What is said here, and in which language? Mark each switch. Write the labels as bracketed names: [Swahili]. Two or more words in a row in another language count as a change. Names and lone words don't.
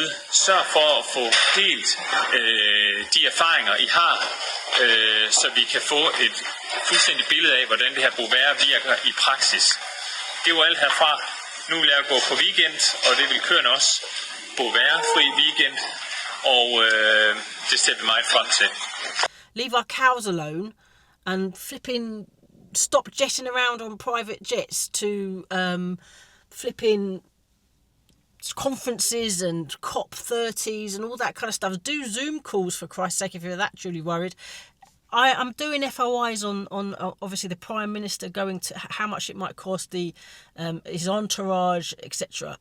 [Danish] Sørg for at få delt de erfaringer, I har, så vi kan få et fuldstændig billede af, hvordan det her bovair virker i praksis. Det var alt herfra. Nu vil jeg gå på weekend, og det vil køerne også. Bovair-fri weekend, og det ser vi meget frem til. [English] Leave our cows alone and flipping stop jetting around on private jets to flipping conferences and COP30s and all that kind of stuff. Do Zoom calls, for Christ's sake, if you're that truly worried. I'm doing FOIs on obviously the Prime Minister going to how much it might cost, the his entourage, etc.